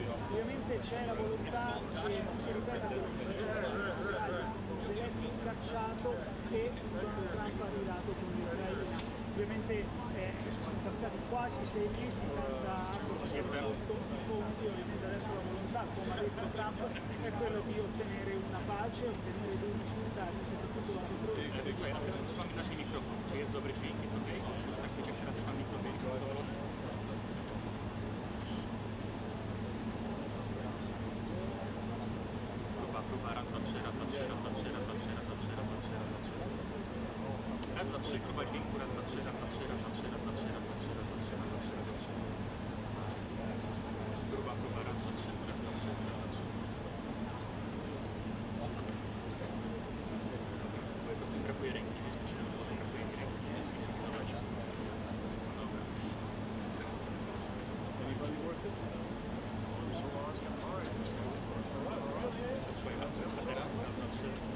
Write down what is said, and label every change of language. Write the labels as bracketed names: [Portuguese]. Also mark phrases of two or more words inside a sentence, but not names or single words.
[Italian] Ovviamente c'è la volontà che non si ripeta quello che è successo Zelenskyy cacciato e Donald Trump arrivato con l'Ucraina. Ovviamente sono passati quasi 6 mesi, tanta acqua sotto i ponti, ovviamente adesso la volontà, come ha detto Trump, è quello di ottenere una pace, ottenere dei risultati, soprattutto da [Polish] Słucham naszej mikrofon. Czy jest dobry dźwięk? Jest ok? Już tak wiecie, jak teraz słucham mikrofon. Próba, raz, dwa, trzy, raz, dwa, trzy, raz, dwa, trzy, raz, dwa, trzy, raz, dwa, trzy, raz, dwa, trzy, raz, dwa, trzy. Raz, dwa, trzy, próba dźwięku, raz, dwa, trzy, raz, dwa, trzy, raz, dwa, trzy, raz, dwa, trzy, raz, dwa, trzy, raz, dwa, trzy, raz, dwa, trzy, raz, dwa, trzy. Próba, raz, dwa, trzy, raz, dwa, trzy, raz, dwa, trzy. Po prostu brakuje ręki, wiesz, myślałem, że brakuje mi ręki. Zobacz. Dobra. [English] Anybody worth it? Mr. Ross got mine. Mr. Ross. [Polish] Słuchaj, a teraz, raz, dwa, trzy.